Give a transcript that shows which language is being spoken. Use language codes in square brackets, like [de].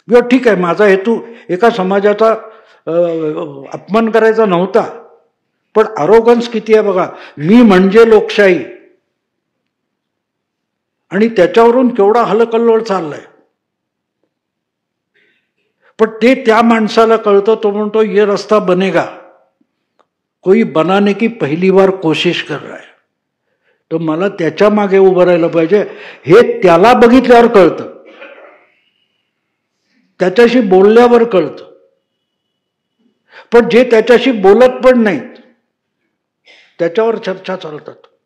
[mr] ठीक आहे, माझा हेतू एका समाजाचा अपमान करायचा नव्हता, पण अरोगन्स किती आहे बघा. मी म्हणजे लोकशाही, आणि त्याच्यावरून केवढा हलकल्लोळ चाललाय. पण ते त्या माणसाला कळतं. तो म्हणतो [hi] ये रस्ता बनेगा, कोई बनाने की पहली बार कोशिश कर रहा है. [mr] तर मला त्याच्या मागे उभं राहिलं पाहिजे हे त्याला बघितल्यावर कळतं, त्याच्याशी बोलल्यावर कळतं. पण जे त्याच्याशी बोलत पण नाहीत त्याच्यावर चर्चा चालतात.